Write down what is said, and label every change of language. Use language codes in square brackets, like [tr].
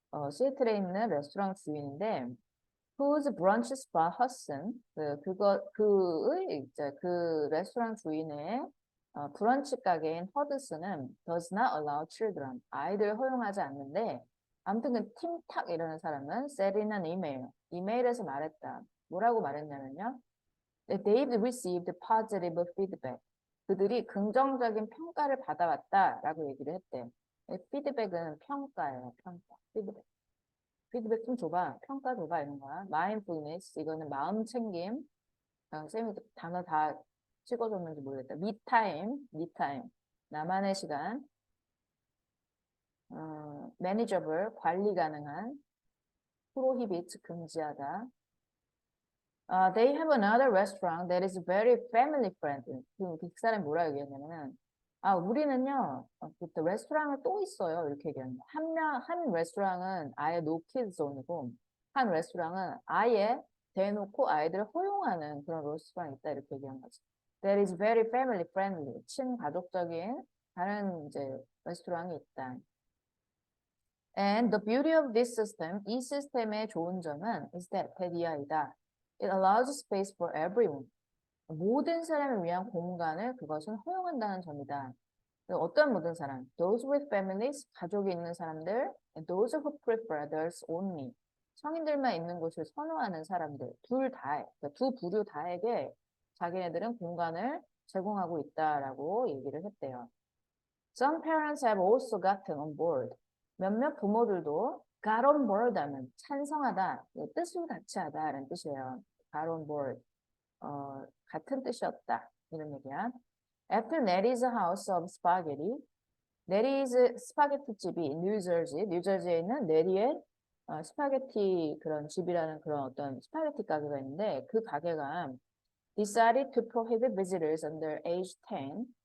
[ko] 시애틀에 있는 레스토랑 주인인데, [en] whose brunch spot Hudson, [ko] 이제 그 레스토랑 주인의 브런치 가게인 허드슨은 [en] does not allow children, [ko] 아이들을 허용하지 않는데, 아무튼 그 팀탁 이라는 사람은 [en] said in an email, [ko] 이메일에서 말했다. 뭐라고 말했냐면요. [en] They've received positive feedback. [ko] 그들이 긍정적인 평가를 받아왔다라고 얘기를 했대. 피드백은 평가예요, 평가. 피드백. 피드백 좀 줘봐. 평가 줘봐. 이런 거야. mindfulness. 이거는 마음 챙김. 쌤이 단어 다 찍어줬는지 모르겠다. me time. 나만의 시간. manageable. 관리 가능한. prohibit. 금지하다. [en] They have another restaurant that is very family friendly. [ko] 그 사람이 뭐라 얘기했냐면은, 우리는요, 그 레스토랑을 또 있어요. 이렇게 얘기합니다. 한 레스토랑은 아예 no kids zone이고, 한 레스토랑은 아예 대놓고 아이들을 허용하는 그런 레스토랑이 있다. 이렇게 얘기한 거지. [en] That is very family friendly. [ko] 친가족적인 다른 이제 레스토랑이 있다. [en] And the beauty of this system, [ko] 이 시스템의 좋은 점은 [en] is that 대디아이다. It allows space for everyone. [ko] 모든 사람을 위한 공간을 그것은 허용한다는 점이다. 어떤 모든 사람, [en] those with families, [ko] 가족이 있는 사람들, [en] and those who prefer others only. [ko] 성인들만 있는 곳을 선호하는 사람들, 둘 다, 그러니까 두 부류 다에게 자기네들은 공간을 제공하고 있다라고 얘기를 했대요. [en] Some parents have also gotten on board. [ko] 몇몇 부모들도 [en] got on board [ko] 하면 찬성하다, 뜻을 같이 하다라는 뜻이에요. [en] got on board. [ko] 같은 뜻이었다. 이런 얘기야. [en] After Nettie's House of Spaghetti, [ko] 네리즈 스파게티 집이 뉴저지에 있는 네리의 스파게티 그런 집이라는 그런 어떤 스파게티 가게가 있는데 그 가게가 [en] decided to prohibit visitors under age 10.